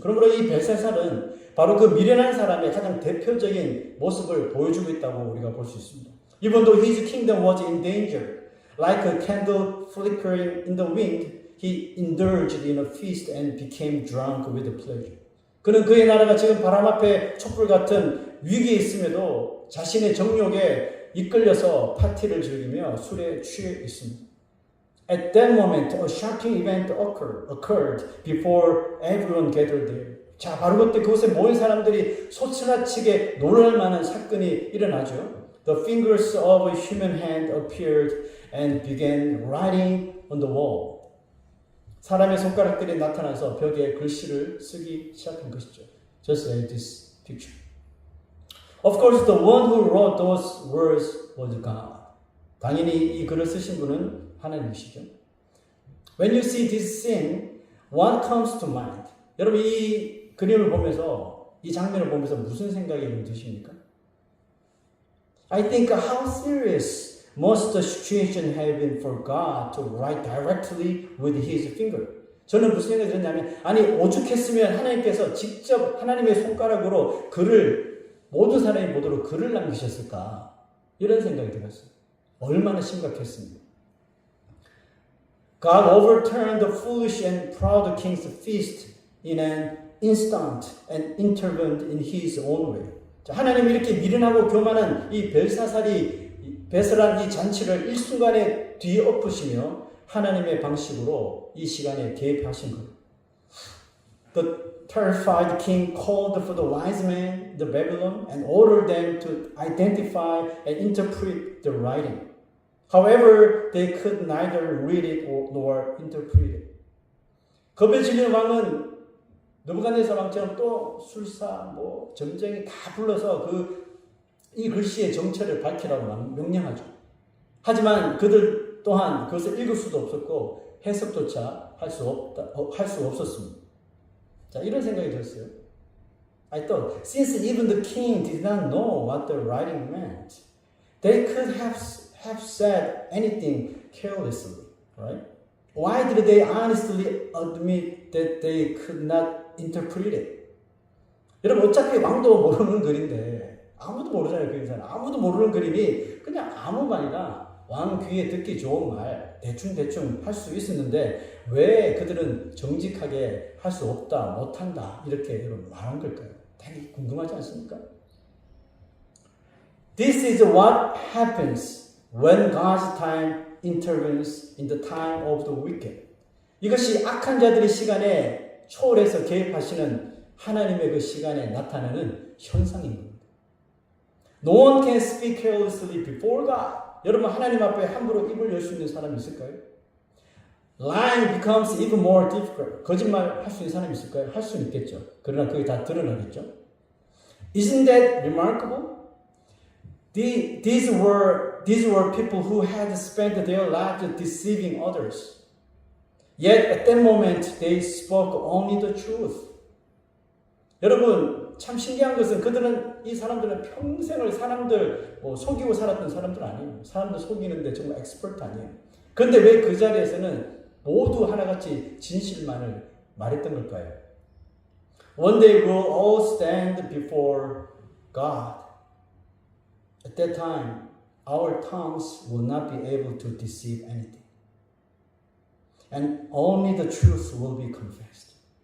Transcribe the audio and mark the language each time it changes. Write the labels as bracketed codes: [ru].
[ko] 그러므로 이 벨사살은 바로 그 미련한 사람의 가장 대표적인 모습을 보여주고 있다고 우리가 볼 수 있습니다. [en] Even though his kingdom was in danger, like a candle flickering in the wind, he indulged in a feast and became drunk with pleasure. [ko] 그는 그의 나라가 지금 바람 앞에 촛불 같은 위기에 있음에도 자신의 정욕에 이끌려서 파티를 즐기며 술에 취해 있습니다. [en] At that moment, a shocking event occurred before everyone gathered there. [ko] 자, 바로 그때 그곳에 모인 사람들이 소스라치게 놀랄 만한 사건이 일어나죠. [en] The fingers of a human hand appeared and began writing on the wall. [ko] 사람의 손가락들이 나타나서 벽에 글씨를 쓰기 시작한 것이죠. [en] Just like this picture. Of course, the one who wrote those words was God. [ko] 당연히 이 글을 쓰신 분은 하나님이시죠. [en] When you see this scene, what comes to mind? [ko] 여러분 이 그림을 보면서 이 장면을 보면서 무슨 생각이 드십니까? [en] I think how serious must the situation have been for God to write directly with His finger. [ko] 저는 무슨 생각이 들었냐면 아니 오죽했으면 하나님께서 직접 하나님의 손가락으로 글을 모든 사람이 보도록 글을 남기셨을까 이런 생각이 들었어요. 얼마나 심각했습니까? [en] God overturned the foolish and proud king's feast in an instant and intervened in His own way. [ko] 자, 하나님이 이렇게 미련하고 교만한 이 벨사살이 배설한 이 잔치를 일순간에 뒤엎으시며 하나님의 방식으로 이 시간에 개입하신 거예요. [en] The terrified king called for the wise men, the Babylon, and ordered them to identify and interpret the writing. However, they could neither read it nor interpret it. [ko] 겁에 질린 왕은 느부갓네살 왕처럼 또 술사, 점쟁이 다 불러서 이 글씨의 정체를 밝히라고 명령하죠. 하지만 그들 또한 그것을 읽을 수도 없었고 해석조차 할 수 없었습니다. 자, 이런 생각이 들었어요. [en] I thought, since even the king did not know what the writing meant, they could have said anything carelessly, right? Why did they honestly admit that they could not interpret it? [ko] 여러분 어차피 왕도 모르는 글인데 아무도 모르잖아요. 그 인사는 아무도 모르는 그림이 그냥 아무 말이나 왕 귀에 듣기 좋은 말 대충 할 수 있었는데 왜 그들은 정직하게 할 수 없다 못한다 이렇게 여러분 말한 걸까요? 되게 궁금하지 않습니까? [en] This is what happens when God's time intervenes in the time of the wicked. [ko] 이것이 악한 자들의 시간에 초월해서 개입하시는 하나님의 그 시간에 나타나는 현상인 겁니다. [en] No one can speak carelessly before God. [ko] 여러분 하나님 앞에 함부로 입을 열 수 있는 사람이 있을까요? [en] Lying becomes even more difficult. [ko] 거짓말 할 수 있는 사람이 있을까요? 할 수는 있겠죠. 그러나 그게 다 드러나겠죠. [en] Isn't that remarkable? These were these were people who had spent their lives deceiving others. Yet at that moment they spoke only the truth. [ko] 여러분 참 신기한 것은 이 사람들은 평생을 사람들 속이고 살았던 사람들 아니에요. 사람들 속이는데 정말 엑스퍼트 아니에요. 그런데 왜 그 자리에서는 모두 하나같이 진실만을 말했던 걸까요? [en] One day we'll all stand before God. At that time, our tongues will not be able to deceive anything. And only the truth will be confessed.